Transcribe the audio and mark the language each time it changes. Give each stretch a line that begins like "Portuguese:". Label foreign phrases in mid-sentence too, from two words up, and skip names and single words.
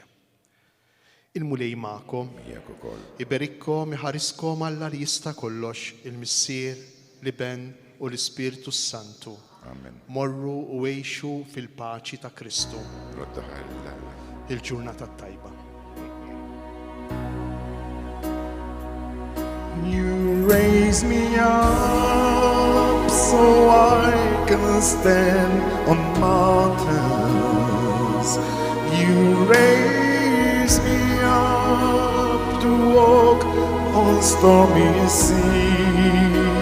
Maltese: Il-mulej magħkom, iberikkom, iħariskom Alla li jista' kollox, il-Missier, l-Iben u l-Ispiritu Santu. Amen. Morru u għejxu fil-paċi ta' Kristu. Il-ġurnata tajba.
English: You raise me up so I can stand on mountains. You raise me up to walk on stormy seas.